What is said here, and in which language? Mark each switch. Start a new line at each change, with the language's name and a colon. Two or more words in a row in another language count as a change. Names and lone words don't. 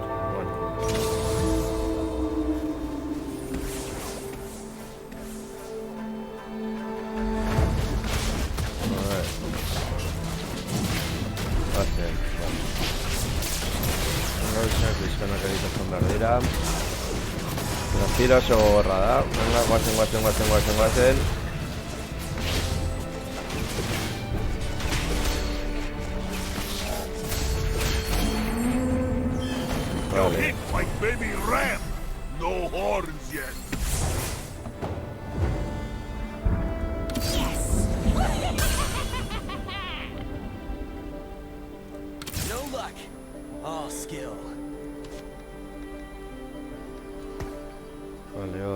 Basque: Bueno. Bazen, vale. Gauzak bizkanak egiten behar dira. Tira oso gogorra da. Venga, guazen.
English: You're hit like baby ram. No horns yet. No luck. All skill.
Basque: Vale, hor.